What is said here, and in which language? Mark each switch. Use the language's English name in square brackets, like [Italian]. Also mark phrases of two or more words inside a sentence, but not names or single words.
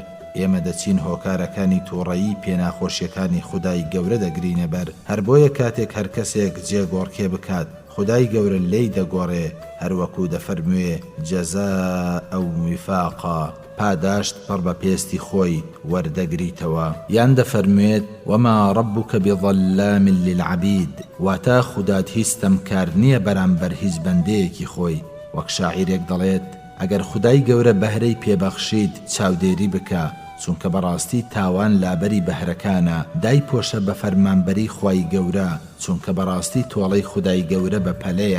[Central Kurdish] ئێمە دەچین هۆکارەکانی تووڕەیی پێناخۆشیەکانی خودای گەورە دەگرینە بەر. هەر بۆیە کاتێک هەر کەسێک جێگۆڕکێ بکات خودای گەورە لێی دەگۆڕێ، هەروەکو دەفەرموێ [Arabic] جەزاء ئەو ویفاقا، [Central Kurdish] پاداشت پڕ بە پێستی خۆی وەردەگریتەوە. یان دەفەرموێت [Arabic] وما ربك بظلام للعبید، [Central Kurdish] واتە خودات هیچ تەمکار نییە بەرامبەر هیچ بەندەیەکی خۆی. وەک شاعیرێک دەڵێت ئەگەر خودای گەورە بەهرەی پێبەخشید چاودێری بکە، چونکە بەڕاستی تاوان لابەری بەهرەکانە، دای پۆشە بە فەرمانبەری خوای گەورە، چونکە بەڕاستی تۆڵەی خودای گەورە بە پەلەیە.